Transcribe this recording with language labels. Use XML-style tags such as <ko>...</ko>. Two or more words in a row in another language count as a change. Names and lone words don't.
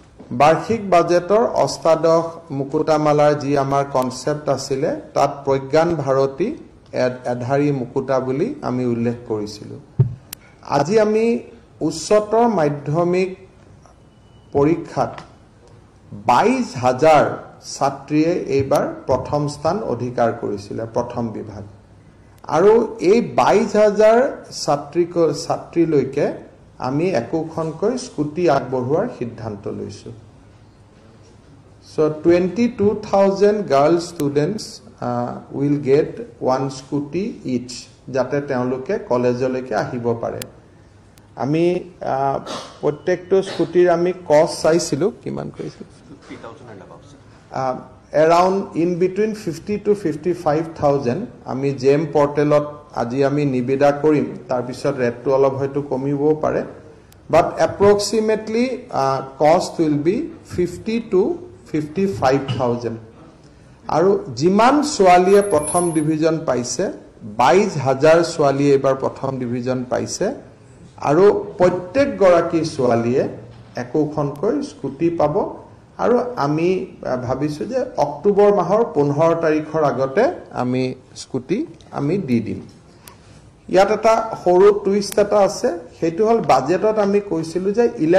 <as>বাৰ্ষিক বাজেটৰ অষ্টাদশ মুকুতামালাৰ যি আমাৰ কনসেপ্ট আছিলে তাত প্ৰজ্ঞান ভাৰতী এধাৰী মুকুতা বুলি আমি উল্লেখ কৰিছিলোঁ আজি আমি উচ্চতৰ মাধ্যমিক পৰীক্ষাত 22,000 ছাত্ৰীয়ে এইবাৰ প্ৰথম স্থান অধিকাৰ কৰিছিল প্ৰথম বিভাগ আৰু এই 22,000 ছাত্ৰীলৈকে আমি একোখনকৈ স্কুটি আগবঢ়োৱাৰ সিদ্ধান্ত লৈছো</as> <en>so 22,000 girl students will get one scooty each</en> <as>যাতে তেওঁলোকে কলেজলৈকে আহিব পাৰে আমি প্ৰত্যেকটো স্কুটিৰ আমি কষ্ট চাইছিলো কিমান কৈছিল</as> <en>50,000 and above around in between 50 to 55,000</en> <as>আমি জেম পৰ্টেলত আজি আমি নিবেদা কৰিম তাৰ পিছত ৰেটটো অলপ হয়তো কমিবও পাৰে</as> <en>but approximately cost will be 50 to 55,000</en> <as>আৰু যিমান ছোৱালীয়ে প্ৰথম ডিভিজন পাইছে 22,000 ছোৱালীয়ে এবাৰ প্ৰথম ডিভিজন পাইছে আৰু প্ৰত্যেক গৰাকী ছোৱালীয়ে একোখনকৈ স্কুটি পাব আৰু আমি ভাবিছো যে অক্টোবৰ মাহৰ 15 তাৰিখৰ আগতে আমি স্কুটি আমি দি দিম ইয়াত এটা সৰু টুইষ্ট এটা আছে হেতু হল বাজেটত আমি কৈছিলো যে</as>